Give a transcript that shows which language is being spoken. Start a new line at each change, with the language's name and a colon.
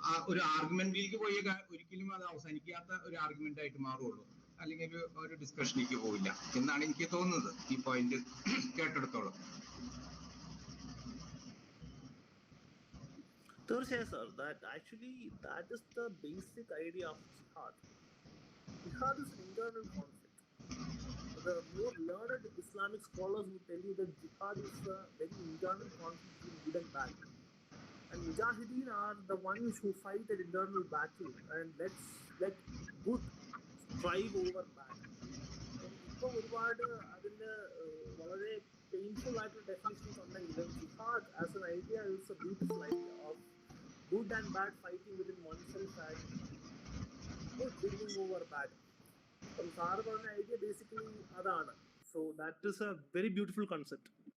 Malayalam: ഒരു ആർഗ്യുമെന്റിലേക്ക് പോയി ഒരിക്കലും അത് അവസാനിക്കാത്ത ഒരു ആർഗ്യുമെന്റ് ആയിട്ട് മാറുള്ളൂ. അല്ലെങ്കിൽ ഒരു ഡിസ്കഷനിലേക്ക് പോവില്ല എന്നാണ് എനിക്ക് തോന്നുന്നത് ഈ പോയിന്റ് കേട്ടെടുത്തോളം. തീർച്ചയായും
English: sir, that actually that is the basic idea of jihad. Jihad is an internal conflict. The more learned Islamic scholars will tell you that jihad is a very internal conflict between good and bad. And Mujahideen are the ones who fight an internal battle and let good strive over bad.
Malayalam: ഇപ്പോൾ ഒരുപാട് അതിൻ്റെ വളരെ painful ആയിട്ടുള്ള definitions ഉണ്ടെങ്കിലും
English: ജിഹാദ് as an idea is a beautiful idea of good and bad fighting within oneself and good winning over bad.
Malayalam: അപ്പം sir പറഞ്ഞ idea basically അതാണ്.
English: So that is a very beautiful concept.